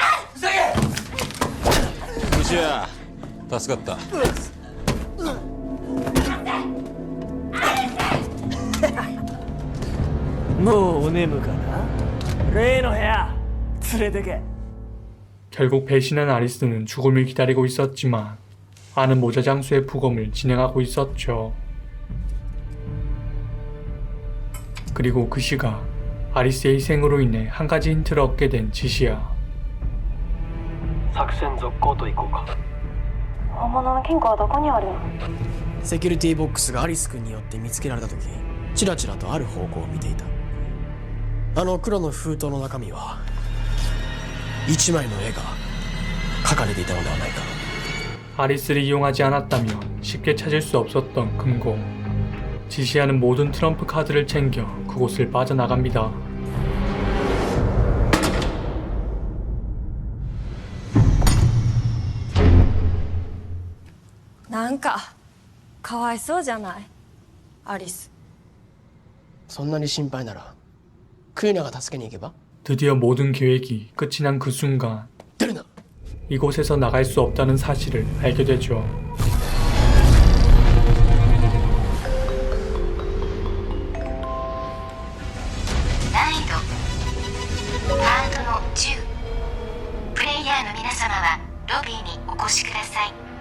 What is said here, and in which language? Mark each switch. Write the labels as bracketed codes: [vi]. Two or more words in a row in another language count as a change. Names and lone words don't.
[ja] 虫や助かった。もうお眠かな。例の部屋連れてけ。 [ko] 결국 배신한 아리스는 죽음을 기다리고 있었지만 아는 모자 장수의 부검을 진행하고 있었죠. 그리고 그 시각 아리스의 희생으로 인해 한 가지 힌트를 얻게 된 지시야. [ja] 作戦続行と行こうか。本物の金庫はどこにあるの？セキュリティボックスがアリス君によって見つけられた時、チラチラとある方向を見ていた。あの黒の封筒の中身は1枚の絵が描かれていたのではないか。 [ko] 아리스를 이용하지 않았다면 쉽게 찾을 수 없었던 금고. 지시하는 모든 트럼프 카드를 챙겨 그곳을 빠져나갑니다. [ja] なんかかわいそうじゃないアリス。そんなに心配ならクイナが助けに行けば。 [ko] 드디어 모든 계획이 끝이 난 그 순간 이곳에서 나갈 수 없다는 사실을 알게 되죠. [ja] 난이도 ハードの10。プレイヤーの皆様はロビーにお越しください。